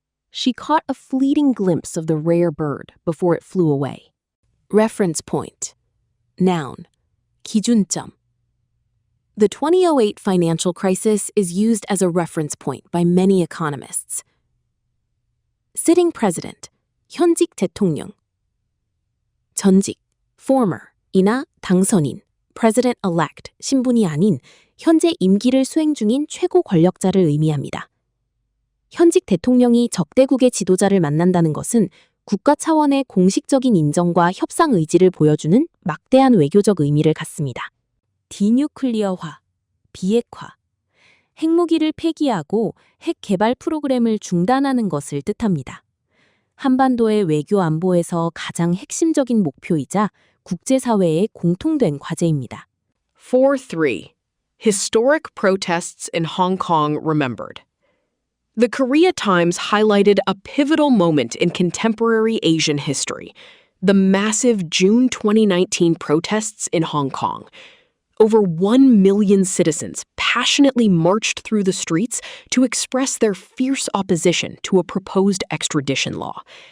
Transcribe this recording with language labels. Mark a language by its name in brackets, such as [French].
[English] She caught a fleeting glimpse of the rare bird before it flew away. Reference point. Noun. [Korean] 기준점. [English] The 2008 financial crisis is used as a reference point by many economists. Sitting president. [Korean] 현직 대통령. 전직, former, 이나 당선인, president-elect, 신분이 아닌 현재 임기를 수행 중인 최고 권력자를 의미합니다. 현직 대통령이 적대국의 지도자를 만난다는 것은 국가 차원의 공식적인 인정과 협상 의지를 보여주는 막대한 외교적 의미를 갖습니다. 디뉴클리어화, 비핵화. 핵무기를 폐기하고 핵 개발 프로그램을 중단하는 것을 뜻합니다. 한반도의 외교 안보에서 가장 핵심적인 목표이자 국제사회의 공통된 과제입니다. 4.3. [English] Historic protests in Hong Kong remembered. The Korea Times highlighted a pivotal moment in contemporary Asian history, the massive June 2019 protests in Hong Kong. Over 1 million citizens passionately marched through the streets to express their fierce opposition to a proposed extradition law.